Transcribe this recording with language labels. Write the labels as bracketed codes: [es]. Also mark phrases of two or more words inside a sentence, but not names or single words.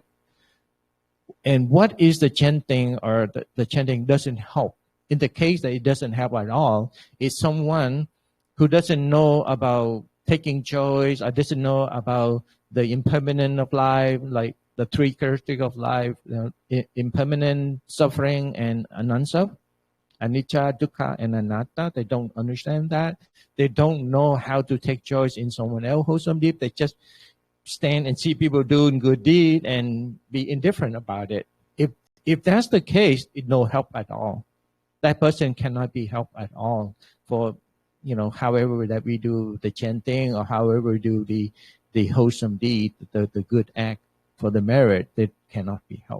[en] And what is the chanting, or the chanting doesn't help? In the case that it doesn't help at all, is someone who doesn't know about taking choice, or doesn't know about the impermanence of life, like the three characteristics of life, impermanent, suffering, and [pi] anicca, anicca, dukkha, [en] and anatta. They don't understand that. They don't know how to take choice in someone else's wholesome deed. They just stand and see people doing good deed and be indifferent about it. If that's the case, it's no help at all. That person cannot be helped at all for, however that we do the chanting, or however we do the wholesome deed, the good act for the merit, that cannot be helped.